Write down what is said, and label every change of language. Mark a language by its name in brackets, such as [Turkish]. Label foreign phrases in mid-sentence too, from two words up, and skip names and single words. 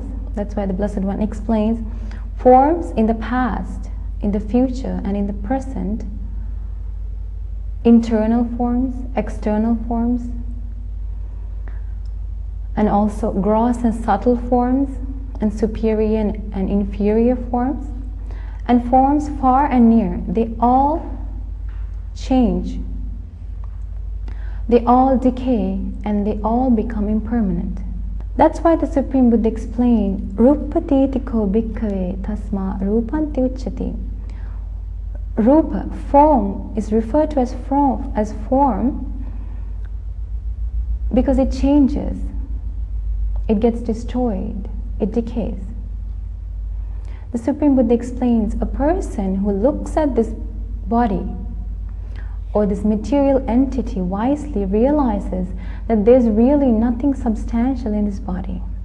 [English] That's why the Blessed One explains forms in the past, in the future, and in the present, internal forms, external forms, and also gross and subtle forms, and superior and inferior forms, and forms far and near. They all change, they all decay, and they all become impermanent. That's why the Supreme Buddha explained, [Pali] Rupatitiko bhikkhave tasma rupanti uchati. [English] Rupa, form, is referred to as form because it changes, it gets destroyed, it decays. The Supreme Buddha explains, a person who looks at this body or this material entity wisely realizes that there's really nothing substantial in this body.